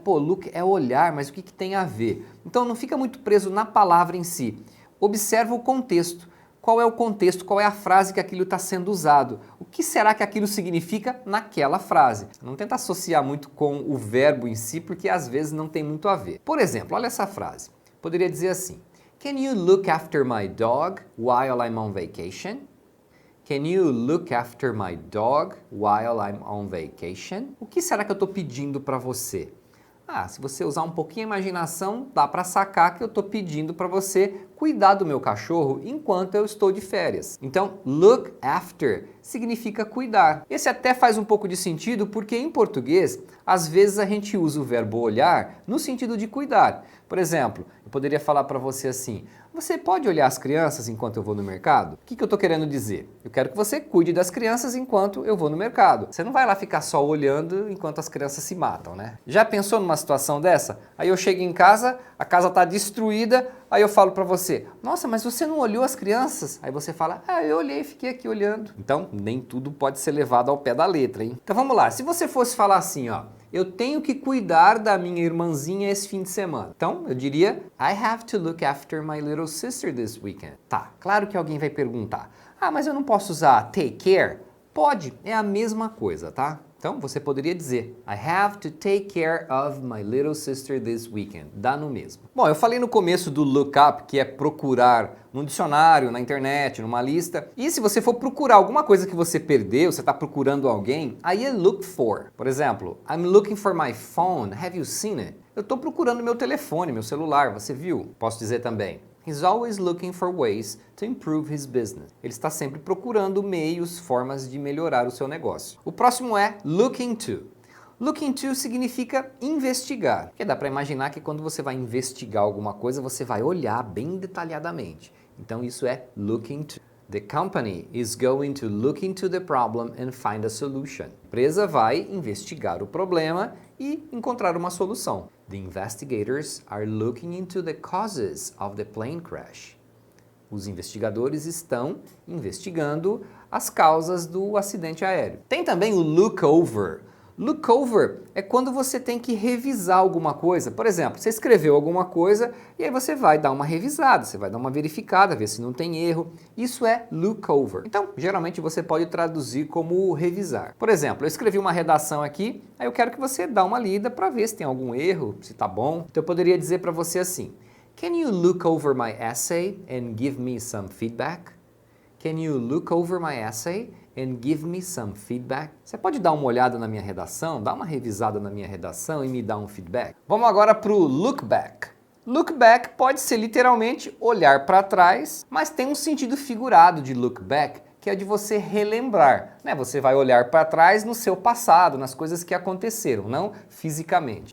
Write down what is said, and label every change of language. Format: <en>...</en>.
<pt>Pô, look é olhar, mas o que tem a ver? Então não fica muito preso na palavra em si. Observa o contexto. Qual é o contexto? Qual é a frase que aquilo está sendo usado? O que será que aquilo significa naquela frase? Não tenta associar muito com o verbo em si, porque às vezes não tem muito a ver. Por exemplo, olha essa frase. Poderia dizer assim:</pt> <en>Can you look after my dog while I'm on vacation? Can you look after my dog while I'm on vacation?</en> <pt>O que será que eu estou pedindo para você? Se você usar um pouquinho a imaginação, dá para sacar que eu estou pedindo para você cuidar do meu cachorro enquanto eu estou de férias. Então, look after significa cuidar. Esse até faz um pouco de sentido porque em português, às vezes a gente usa o verbo olhar no sentido de cuidar. Por exemplo, eu poderia falar para você assim: você pode olhar as crianças enquanto eu vou no mercado? O que eu estou querendo dizer? Eu quero que você cuide das crianças enquanto eu vou no mercado. Você não vai lá ficar só olhando enquanto as crianças se matam, né? Já pensou numa situação dessa? Aí eu chego em casa, a casa está destruída, aí eu falo para você: nossa, mas você não olhou as crianças? Aí você fala: eu olhei, fiquei aqui olhando. Então, nem tudo pode ser levado ao pé da letra, hein? Então vamos lá, se você fosse falar assim, ó: eu tenho que cuidar da minha irmãzinha esse fim de semana. Então, eu diria:</pt> <en>I have to look after my little sister this weekend.</en> <pt>Tá, claro que alguém vai perguntar: mas eu não posso usar take care? Pode, é a mesma coisa, tá? Então, você poderia dizer:</pt> <en>I have to take care of my little sister this weekend.</en> <pt>Dá no mesmo. Bom, eu falei no começo do look up, que é procurar num dicionário, na internet, numa lista. E se você for procurar alguma coisa que você perdeu, você está procurando alguém, aí é look for. Por exemplo,</pt> <en>I'm looking for my phone. Have you seen it?</en> <pt>Eu estou procurando meu telefone, meu celular. Você viu? Posso dizer também:</pt> <en>He's always looking for ways to improve his business.</en> <pt>Ele está sempre procurando meios, formas de melhorar o seu negócio. O próximo é look into. Look into significa investigar. Porque dá para imaginar que quando você vai investigar alguma coisa, você vai olhar bem detalhadamente. Então isso é look into.</pt> <en>The company is going to look into the problem and find a solution.</en> <pt>A empresa vai investigar o problema e encontrar uma solução.</pt> <en>The investigators are looking into the causes of the plane crash.</en> <pt>Os investigadores estão investigando as causas do acidente aéreo. Tem também o look over. Look over é quando você tem que revisar alguma coisa. Por exemplo, você escreveu alguma coisa e aí você vai dar uma revisada, você vai dar uma verificada, ver se não tem erro. Isso é look over. Então, geralmente você pode traduzir como revisar. Por exemplo, eu escrevi uma redação aqui, aí eu quero que você dê uma lida para ver se tem algum erro, se tá bom. Então eu poderia dizer para você assim:</pt> <en>Can you look over my essay and give me some feedback? Can you look over my essay and give me some feedback?</en> <pt>Você pode dar uma olhada na minha redação, dar uma revisada na minha redação e me dar um feedback? Vamos agora para o look back. Look back pode ser literalmente olhar para trás, mas tem um sentido figurado de look back, que é de você relembrar, né? Você vai olhar para trás no seu passado, nas coisas que aconteceram, não fisicamente.</pt>